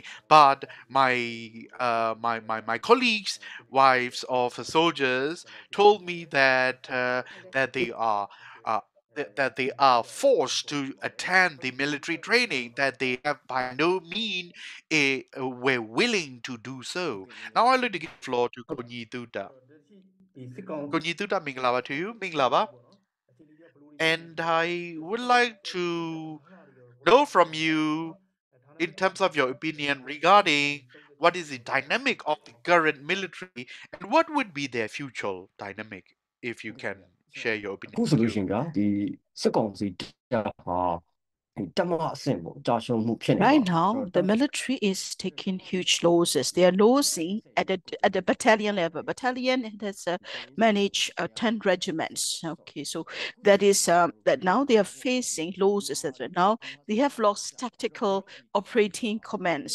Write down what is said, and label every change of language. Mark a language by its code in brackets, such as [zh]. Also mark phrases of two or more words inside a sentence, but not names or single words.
[en] But my colleagues, wives of the soldiers, told me that they are. That they are forced to attend the military training, that they have by no means were willing to do so. Now I'd like to give the floor to Konyi Thuta. [my] ဒီစစ်ကောင် [en] Konyi Thuta, Minglava to you, Minglava. And I would like to know from you, in terms of your opinion regarding what is the dynamic of the current military and what would be their future dynamic, if you can share your [my] အခု [en] opinion. [my] ဆို [en] Thank [my] လို့ [en] you. [my] ရှိရင်ကဒီစစ်ကောင်စီတပ်ဟာတက်မအဆင့်ပေါ့ကြာရှုံးမှုဖြစ်နေပါ [en] Right now, the military is taking huge losses. They are losing at the battalion level. Battalion has managed 10 regiments. Okay, so that is that now they are facing losses as well. Now they have lost tactical operating commands.